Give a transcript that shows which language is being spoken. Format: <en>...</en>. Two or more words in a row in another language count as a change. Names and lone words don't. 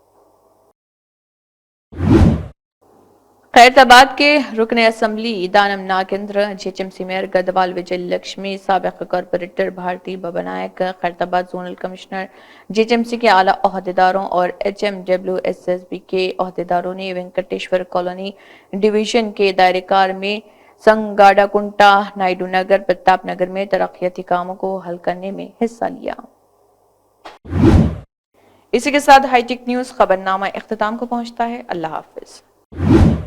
<ur>خیرت آباد کے رکن اسمبلی دانم ناگیندر، GHMC میئر گدوال وجے لکشمی، سابق کارپوریٹر بھارتی بابا نائک، خیرت آباد زونل کمشنر، GHMC کے اعلیٰ عہدیداروں اور HMWSSB کے عہدیداروں نے وینکٹیشور کالونی ڈویژن کے دائرہ کار میں سنگاڈا کنٹا، نائیڈو نگر، پرتاپ نگر میں ترقیاتی کاموں کو حل کرنے میں حصہ لیا. اسی کے ساتھ ہائی ٹیک نیوز خبرنامہ اختتام کو پہنچتا ہے. اللہ حافظ.</ur>